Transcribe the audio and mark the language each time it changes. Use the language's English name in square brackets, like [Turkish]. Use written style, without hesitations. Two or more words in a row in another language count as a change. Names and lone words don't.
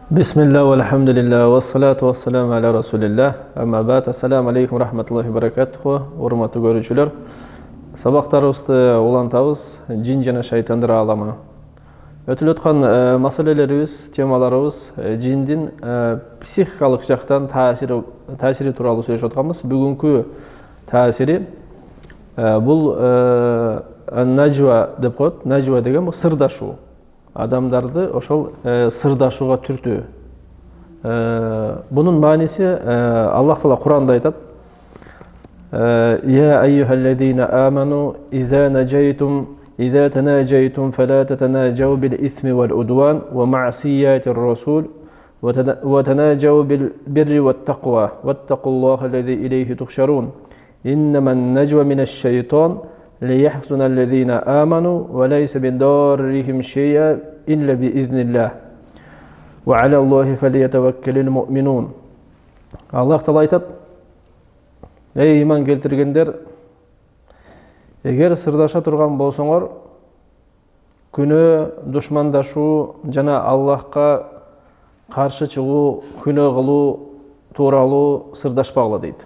[Arabic] بسم الله، والحمد لله، والصلاة والسلام على رسول الله. أما بعد. السلام عليكم ورحمة الله وبركاته. [Kyrgyz] Урматтуу көрүүчүлөр, сабактарыбызды улантабыз. Жин жана шайтандар аламы. Өтүлүп аткан маселелерибиз, темаларыбыз жиндин психикалык жактан таасири тууралуу сүйлөшүп атканбыз. Бүгүнкү таасири бул najwa деп коет. Najwa деген бул сырдашуу. Адамдарды ошол сырдашууга түртүү. Бунун мааниси Аллах Таала Куранда айтат: [Arabic] "يا أيها الذين آمنوا إذا تناجيتم فلا تتناجوا بالإثم والعدوان ومعصية الرسول وتناجوا بالبر والتقوى واتقوا الله الذي إليه تحشرون. إنما النجوى من الشيطان ليحزن الذين آمنوا وليس بضارهم شيئا إلا بإذن الله وعلى الله فليتوكل المؤمنون". [Kyrgyz] Аллах Таала айтат: "Эй иман келтиргендер, эгер сырдаша турган болсоңор, күнөө, душмандашуу жана Аллахка каршы чыгуу, күнөө кылуу тууралуу сырдашпагыла" дейт.